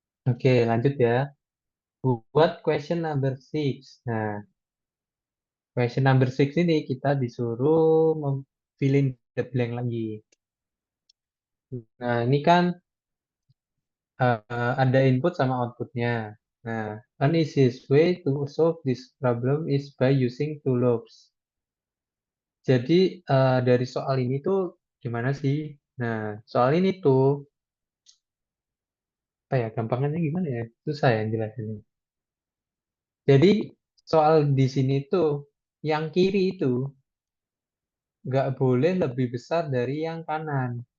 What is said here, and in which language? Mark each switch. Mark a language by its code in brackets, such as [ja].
[id] Oke, lanjut ya. Buat question number 6. Nah, question number 6 ini kita disuruh [en] fill in the blank [id] lagi. Nah, ini kan ada input sama outputnya. [en] Nah, an easiest way to solve this problem is by using two loops. [id] Jadi dari soal ini tuh gimana sih? Nah, soal ini tuh apa ya? Gampangannya gimana ya? Susah ya jelasinnya. Jadi soal di sini tuh yang kiri itu nggak boleh lebih besar dari yang kanan.